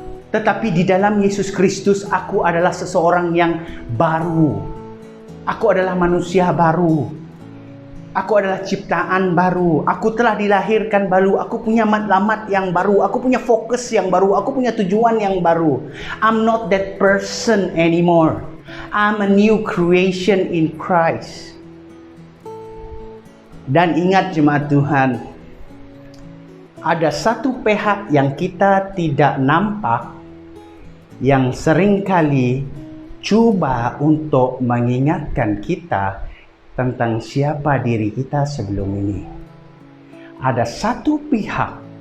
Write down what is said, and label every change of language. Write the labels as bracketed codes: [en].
[id] Tetapi di dalam Yesus Kristus aku adalah seseorang yang baru. Aku adalah manusia baru. Aku adalah ciptaan baru. Aku telah dilahirkan baru. Aku punya matlamat yang baru. Aku punya fokus yang baru. Aku punya tujuan yang baru. [en] I'm not that person anymore. I'm a new creation in Christ. [id] Dan ingat jemaat Tuhan, ada satu pihak yang kita tidak nampak, yang seringkali coba untuk mengingatkan kita tentang siapa diri kita sebelum ini. Ada satu pihak